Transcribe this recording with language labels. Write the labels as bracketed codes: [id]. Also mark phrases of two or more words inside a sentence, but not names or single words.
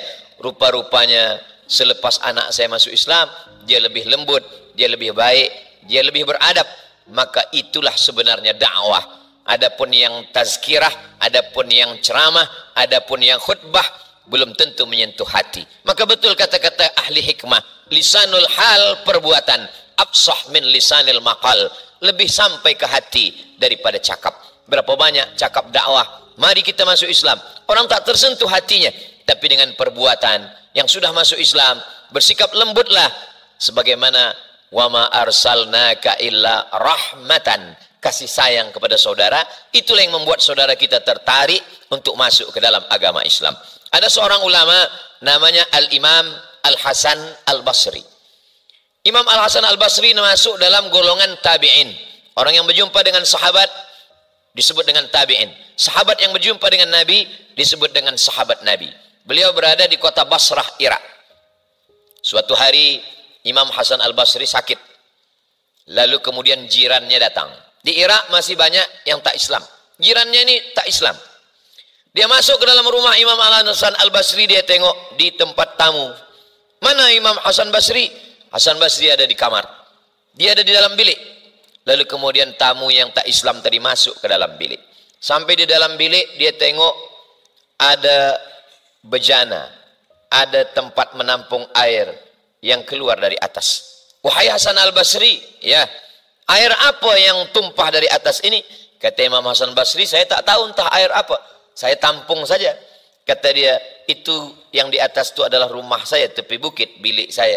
[ms] Rupa-rupanya selepas anak saya masuk Islam, dia lebih lembut, dia lebih baik, dia lebih beradab. Maka itulah sebenarnya dakwah. Adapun yang tazkirah, adapun yang ceramah, adapun yang khutbah, belum tentu menyentuh hati. Maka betul kata-kata ahli hikmah, [ar] لسان الحال [ms] perbuatan [ar] أبصح من لسان المقال, [ms] lebih sampai ke hati daripada cakap. Berapa banyak cakap dakwah, mari kita masuk Islam, orang tak tersentuh hatinya. Tapi dengan perbuatan yang sudah masuk Islam, bersikap lembutlah. Sebagaimana [ar] وما أرسلناك إلا رحمة, [ms] kasih sayang kepada saudara, itulah yang membuat saudara kita tertarik untuk masuk ke dalam agama Islam. Ada seorang ulama namanya Al-Imam Al-Hasan Al-Basri. Imam Al-Hasan Al-Basri masuk dalam golongan tabi'in. Orang yang berjumpa dengan sahabat disebut dengan tabi'in. Sahabat yang berjumpa dengan Nabi disebut dengan sahabat Nabi. Beliau berada di kota Basrah, Irak. Suatu hari Imam Hasan Al-Basri sakit. Lalu kemudian jirannya datang. Di Irak masih banyak yang tak Islam. Jirannya ini tak Islam. Dia masuk ke dalam rumah Imam Al-Hasan Al-Basri, dia tengok di tempat tamu. Mana Imam Hasan Basri? Hasan Basri ada di kamar. Dia ada di dalam bilik. Lalu kemudian tamu yang tak Islam tadi masuk ke dalam bilik. Sampai di dalam bilik dia tengok ada bejana, ada tempat menampung air yang keluar dari atas. Wahai Hasan Al-Basri, ya, air apa yang tumpah dari atas ini? Kata Imam Hasan Basri, saya tak tahu entah air apa. Saya tampung saja. Kata dia, itu yang di atas itu adalah rumah saya, tepi bukit, bilik saya.